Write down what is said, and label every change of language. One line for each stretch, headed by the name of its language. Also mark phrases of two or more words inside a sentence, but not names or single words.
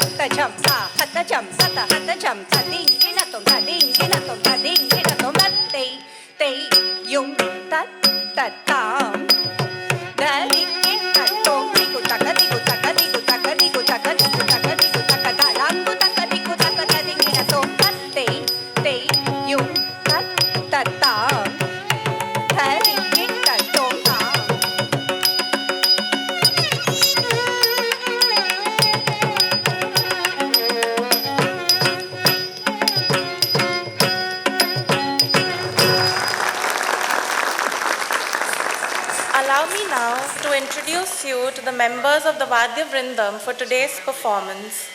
English: ta jam ta hat jam ta hat jam ta ding ki na tom ta ding ki na tom ta ding ki na tom ta te te yung ta ta tam dari ki ta tom di ku ta ka di ku ta ka di ku ta ka di ku ta ka di ku ta ka di ku ta ka da lam ku ta ka di ku ta ka da ding ki na tom ta te te yung ta ta tam dari ki ta tom tam Allow me now to introduce you to the members of the Vadya Vrindam for today's performance.